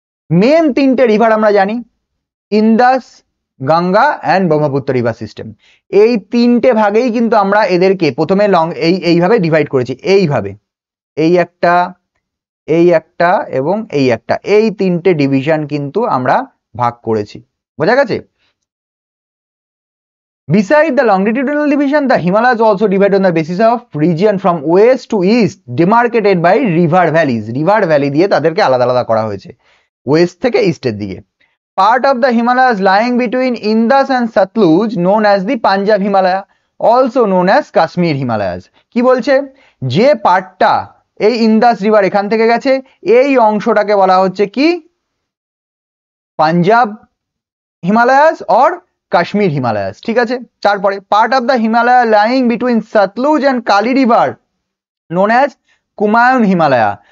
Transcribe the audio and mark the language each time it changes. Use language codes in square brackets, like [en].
[bn] Main তিনটে river আমরা জানি, Indas, Ganga and Brahmaputra river system. এই তিনটে ভাগেই কিন্তু আমরা এদেরকে প্রথমে এইভাবে ডিভাইড করেছি, এইভাবে, এই একটা, এই একটা এবং এই একটা, এই তিনটে ডিভিশন কিন্তু আমরা ভাগ করেছি। বোঝা গেছে? [en] Beside the longitudinal division, the Himalayas also divide on the basis of region from west to east, demarcated by river valleys. [bn] River valley দিয়ে তাদেরকে আলাদা আলাদা করা হয়েছে ওয়েস্ট থেকে ইস্টের দিকে। [en] Part of the Himalayas lying between Indus and Satluj, known as the Punjab Himalaya, also known as Kashmir Himalayas. [bn] কি বলছে? যে পার্টটা এই ইন্দাস রিভার এখান থেকে গেছে, এই অংশটাকে বলা হচ্ছে কি? Punjab Himalayas or Kashmir Himalayas. ঠিক আছে? [en] তারপরে part of the Himalaya lying between Sutlej and Kali river, known as Kumaon Himalaya.